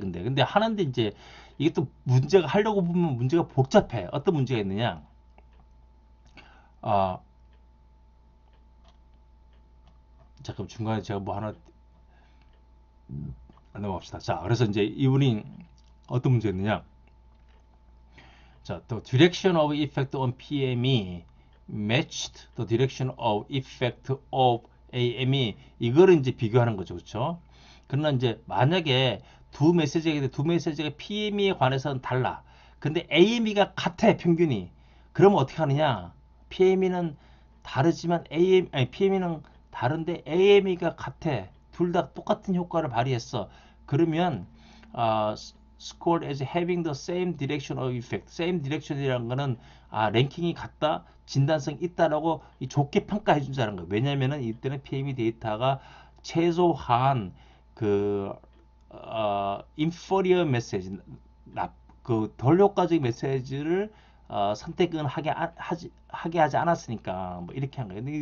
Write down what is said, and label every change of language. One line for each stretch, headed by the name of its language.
Korean: 근데 하는데 이제 이게 또 문제가 하려고 보면 문제가 복잡해. 어떤 문제가 있느냐? 아 잠깐 중간에 제가 뭐 하나 넘어갑시다. 자, 그래서 이제 이분이 어떤 문제가 있느냐? 자,
English: the direction of effect on PME matched the direction of effect of AME
Korean: 이거를 이제 비교하는 거죠, 그렇죠? 그러나 이제 만약에 두 메시지가 PME에 관해서는 달라. 근데 AME가 같아, 평균이. 그러면 어떻게 하느냐? PME는 다르지만 PME는 다른데 AME가 같아. 둘 다 똑같은 효과를 발휘했어. 그러면 아,
English: scored as having the same direction of effect. same direction
Korean: 이라는 거는 랭킹이 같다, 진단성 있다라고 좋게 평가해 준다는 거예요. 왜냐면은 이때는 PME 데이터가 최소한 그 inferior 메시지, 그덜 효과적인 메시지를 선택은 하게 하지 않았으니까 뭐 이렇게 한 거예요.